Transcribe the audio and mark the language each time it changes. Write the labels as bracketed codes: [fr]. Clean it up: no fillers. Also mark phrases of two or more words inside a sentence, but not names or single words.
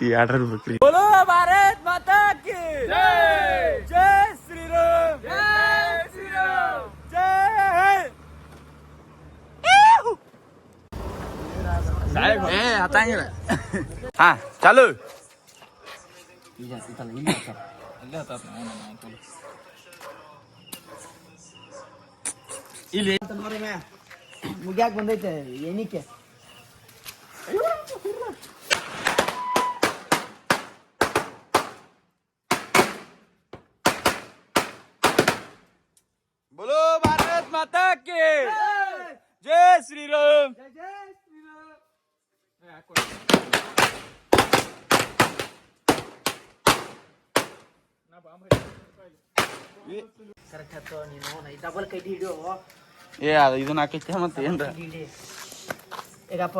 [kn] 2 ಬೇಕ್ರಿ. [hi] भारत माता की जय श्रीराम, [kn] ಹತ್ತಂಗಿಲ್ಲ. ಹಾ ಚಾಲು. ಇಲ್ಲಿ ಮುಗ್ಯಾಕ ಬಂದೈತೆ ಎಣಿಕೆ. [hi] बोलो भारत माता की जय श्री राम. [kn] ಕರೆಕ್ಟ್ ಹತ್ತು ನೀನು ಡಬಲ್ ಕೈ ಹಿಡಿಯೋ. ಇದನ್ನ ಹಾಕೈತೆ ಮತ್ತೆ ಏನ್ರ ಈಗಪ್ಪ